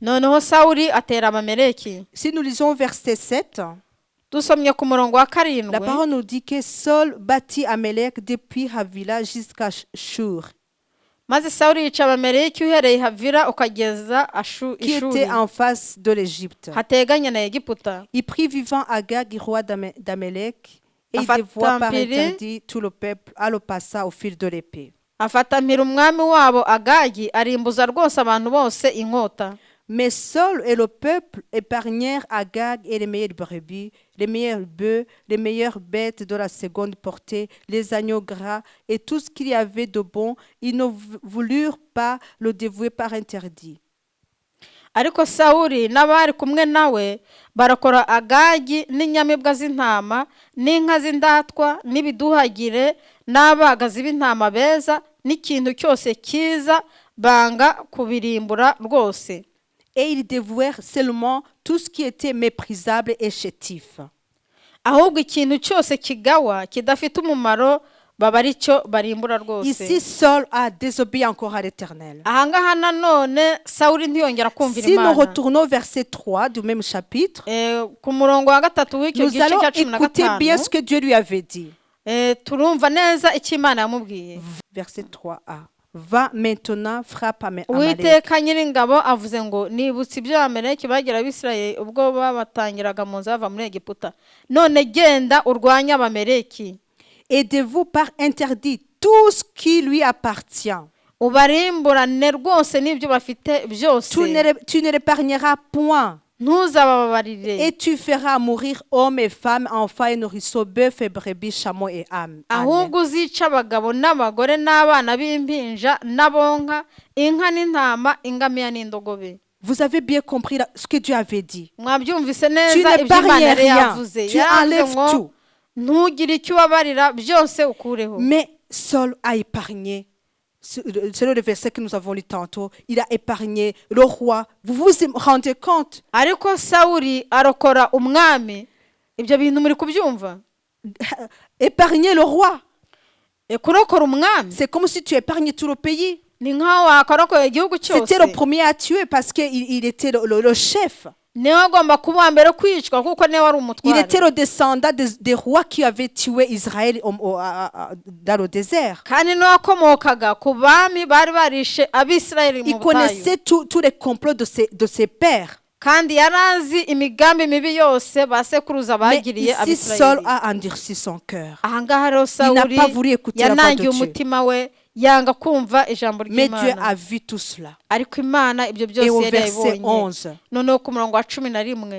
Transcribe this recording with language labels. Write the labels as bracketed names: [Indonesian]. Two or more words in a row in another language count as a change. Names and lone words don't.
[French] Si nous lisons verset 7, la parole nous dit que Saul bâtit Amalek depuis Havila jusqu'à Shur, qui était en face de l'Égypte. Il prit vivant Agag, roi d'Amalek, et il dévoua par interdit tout le peuple à le passer au fil de l'épée. [Kinyarwanda] afatamira umwami wabo Agagi arimbuza rwose abantu bose inkota. [French] Mais Saul et le peuple épargnèrent Agag et les meilleures brebis, les meilleurs bœufs, les meilleures bêtes de la seconde portée, les agneaux gras et tout ce qu'il y avait de bon. Ils ne voulurent pas le dévouer par interdit. [Kinyarwanda] Ariko Sawuli n'abari kumwe nawe barakora Agagi n'inyamibwa z'intama n'inka z'indatwa n'ibiduhagire n'abagazi b'intama beza n'ikintu cyose cyiza banga kubirimbura rwose. [French] Et ils dévouèrent seulement tout ce qui était méprisable et chétif. [Kinyarwanda] Ahubwo ikintu cyose kigawa kidafite umumaro baba ari cyo barimbura rwose. [French] Ici Saul a désobéi encore à l'Éternel. [Kinyarwanda] Ahangaha nanone Sawuli ntiyongera kumvira [French] Si nous [Kinyarwanda] Imana. [French] retournons au verset 3 du même chapitre, [Kinyarwanda] Ku murongo wa gatatu w'icyo [French] nous [Kinyarwanda] gice [French] allons [Kinyarwanda] cya 15, [French] écouter bien ce que Dieu lui avait dit. [Kinyarwanda] turumva neza icyo Imana yamubwiye. [French] Verset 3a. Va maintenant, frappe Amalek. [Kinyarwanda] Uwiteka Nyiringabo avuze ngo nibutse ibyo Amaleki bagira Abisirayeli ubwo babatangiraga mu nzava muri Egiputa. None genda urwanya Abameleki. [French] Aidez-vous par interdit tout ce qui lui appartient. [Kinyarwanda] Ubarimburane rwose n'ibyo bafite byose. [French] Tu ne l'épargneras point. [Kinyarwanda] Ntuzababarire. [French] Et tu feras mourir hommes et femmes, enfants et nourrissons, bœufs et brebis, chameaux et ânes. [Kinyarwanda] Ahubwo uzica abagabo n'abagore n'abana b'impinja n'abonka inka n'intama ingamiya n'indogobe. [French] Vous avez bien compris ce que Dieu avait dit. [Kinyarwanda] Mwabyumvise [French] Tu [Kinyarwanda] neza ibyo Imana [French] n'épargnes [Kinyarwanda] yari [French] rien. [Kinyarwanda] yavuze. [French] Tu enlèves tout. [Kinyarwanda] Ntugire icyo ubabarira byose ukureho. [French] Mais Saul a épargné. Selon le verset que nous avons lu tantôt, il a épargné le roi. Vous vous rendez compte? [Kinyarwanda] Ariko Sawuli arokora umwami. Ibyo bintu muri kubyumva? [French] Épargner le roi. [Kinyarwanda] Kurokora umwami. [French] C'est comme si tu épargnais tout le pays. [Kinyarwanda] Ni nkaho wakarokora igihugu cyose. [French] C'était le premier à tuer parce qu'il était le chef. [Kinyarwanda] Niwe agomba kuba mbere kwicwa kuko niwe wari umutware. [French] Il était le descendant des rois qui avaient tué Israël dans le désert. [Kinyarwanda] Kandi niwe akomokaga ku bami bari barishe Abisirayeli mu [French] Il [Kinyarwanda] butayu. [French] connaissait tous les complots de ses pères. [Kinyarwanda] Kandi yarazi imigambi mibi yose basekuruza bagiriye [French] Mais ici Saul [Kinyarwanda] Abisirayeli. [French] a endurci son cœur. [Kinyarwanda] Ahangaha rero [French] Il n'a [Kinyarwanda] Sawuli [French] pas voulu écouter la voix de [Kinyarwanda] yanangiye [French] Dieu. [Kinyarwanda] umutima we yanga kumva ijambo [French] Mais Dieu [Kinyarwanda] ry'Imana. [French] a vu tout cela. [Kinyarwanda] Ariko Imana ibyo [French] Et au [Kinyarwanda] byose yari [French] verset [Kinyarwanda] yabibonye. [French] 11, [Kinyarwanda] Noneho ku murongo wa 11